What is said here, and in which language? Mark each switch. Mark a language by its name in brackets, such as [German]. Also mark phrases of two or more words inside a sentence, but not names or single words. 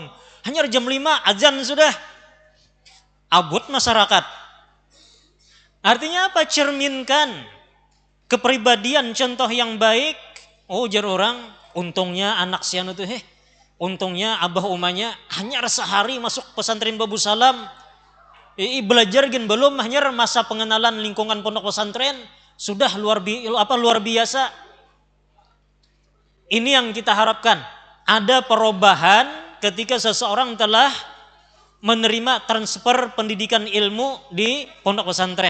[Banjar] Hanya jam 5 azan sudah. Abut masyarakat. [Indonesian] Artinya apa? Cerminkan kepribadian, contoh yang baik. [Banjar] Oh, jar orang, untungnya anak sianu tuh untungnya abah umanya hanya sehari masuk pesantren babu salam. [Indonesian] Belajar gen belum, hanya masa pengenalan lingkungan pondok pesantren sudah luar biasa. Ini yang kita harapkan. Ada perubahan ketika seseorang telah menerima transfer pendidikan ilmu di pondok pesantren.